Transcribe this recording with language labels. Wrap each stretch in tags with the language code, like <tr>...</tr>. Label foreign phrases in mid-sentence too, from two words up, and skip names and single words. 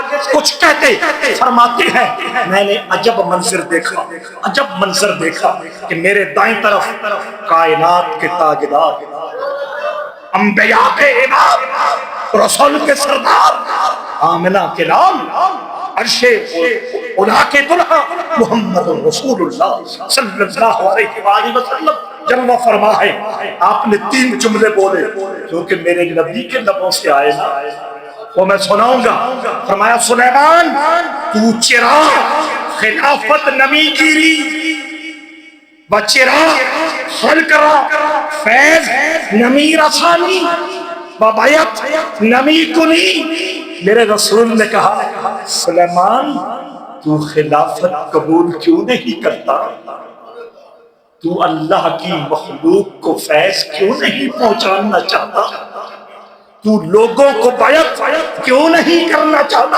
<ur>کچھ کہتے فرماتے ہیں میں نے عجب منظر دیکھا، عجب منظر دیکھا کہ میرے دائیں طرف کائنات کے تاجدار، انبیاء کے امام، رسول کے سردار، آمنہ کے نام، عرش اولا کے دلہا محمد رسول اللہ</ur> <ar>صلی اللہ علیہ وآلہ وسلم</ar> <ur>جلوہ فرما ہے۔ آپ نے 3 جملے بولے جو کہ میرے نبی کے لبوں سے آئے نا، وہ میں سناؤں گا۔</ur> <fa>فرمایا سلیمان تو چراغ خلافت نمی گیری و چراغ خلق را فیض نمی رسانی و بیت نمی کنی۔</fa> <ur>میرے رسول نے کہا سلیمان تو خلافت قبول کیوں نہیں کرتا؟ تو اللہ کی مخلوق کو فیض کیوں نہیں پہنچانا چاہتا؟ تو لوگوں کو بیعت کیوں نہیں کرنا چاہتا؟</ur>